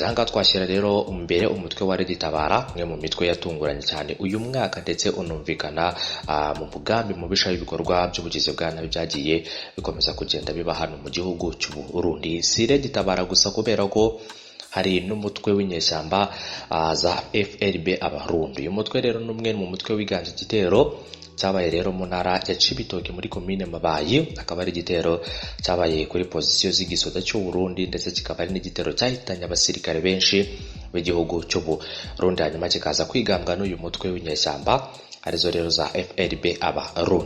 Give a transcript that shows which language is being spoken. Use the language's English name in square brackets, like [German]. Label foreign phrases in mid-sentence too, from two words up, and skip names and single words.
[Kinyarwanda] Aha ngaha twashyira rero mbere umutwe wa Tabara, umwe mu mitwe yatunguranye cyane uyu mwaka ndetse unumvikana mu mugambi mubisha w'ibikorwa by'ubugizi bwa nabi byagiye bikomeza kugenda biba hano mu gihugu cy'u Burundi. Si Tabara gusa, kubera ko hari n'umutwe w'inyeshyamba za FRB Abarundi. Uyu mutwe rero n'umwe mu mutwe wiganje igitero cyabaye rero mu ntara ya Cibitoke muri komine Mabayi, akaba ari igitero cyabaye kuri pozisiyo z'igisoda cy'u Burundi ndetse kikaba ari n'igitero cyahitanye abasirikare benshi b'igihugu cy'u Burundi, hanyuma kikaza kwigambwa n'uyu mutwe w'inyeshyamba arizo rero za FRB Abarundi.